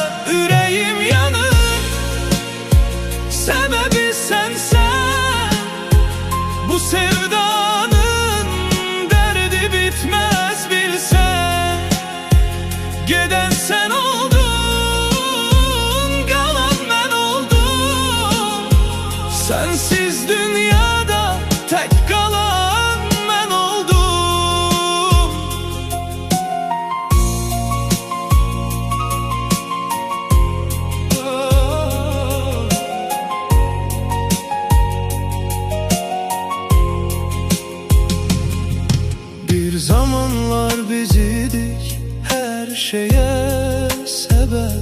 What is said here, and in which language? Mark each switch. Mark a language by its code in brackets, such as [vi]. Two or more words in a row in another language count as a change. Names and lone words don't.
[az] Ürəyim yanır, səbəbi sənsən. Bu sevdanın dərdi bitməz bilsən. Gedən sən oldun, qalan mən oldum. [tr] Sensiz dünyada tek kalan ben oldum. Bir zamanlar biz idik her şeye sebep.